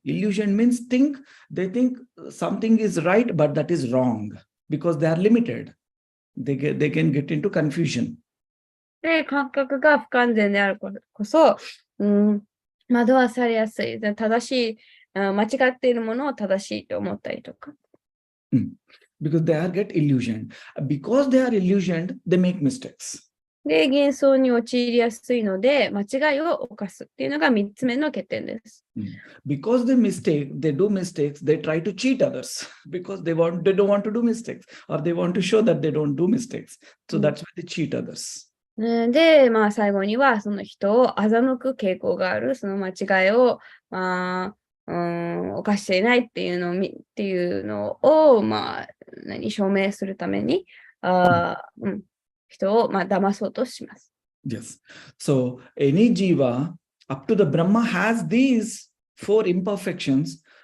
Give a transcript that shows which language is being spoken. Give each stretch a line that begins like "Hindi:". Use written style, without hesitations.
English: Illusion means they think something is right, but that is wrong, because they are limited. They can get into confusion.
Japanese: で、感覚が不完全であるからこそ、惑わされやすい。正しい、間違っているものを正しいと思ったりとか。
English: Because they get illusioned. Because they are illusioned, they make mistakes.
Japanese: で、幻想に陥りやすいので、間違いを犯すっていうのが3つ目の欠点です。
English: Because they do mistakes, they try to cheat others because they don't want to do mistakes, or they want to show that they don't do mistakes. So that's why they cheat others.
Japanese: で、最後にはその人を欺く傾向がある、その間違いを、犯していないっていうのを、証明するために、人を騙そうとします。
English: Yes. So any jiva up to the Brahma has these four imperfections.